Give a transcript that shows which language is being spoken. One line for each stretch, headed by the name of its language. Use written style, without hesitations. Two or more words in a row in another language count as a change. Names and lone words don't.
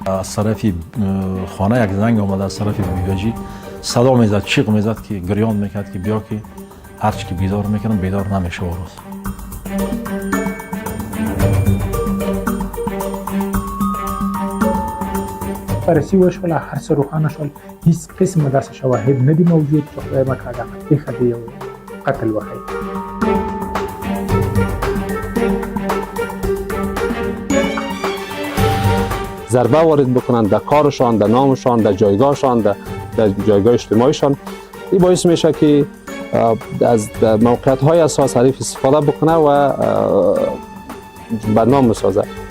Persian: از طرف خانه یک زنگ آمد از طرف بیگاجی صدا میزد، چیغ میزد که گریان میکرد که بیا که هرچی که بیدار میکنم بیدار نمیشه روز.
Pashto: بررسی وشول هر څه روښانه شول، هیڅ قسمه داسې شواهد نه دي موجود چې خدای مکړه دغه پېښه د یو قتل وښیي.
Persian: ضربه وارد بکنند در کارشان، در نامشان، در جایگاهشان، در جایگاه اجتماعیشان. این باعث میشه که از موقعیت‌های اساس حریف استفاده بکنه و بدنام بسازه.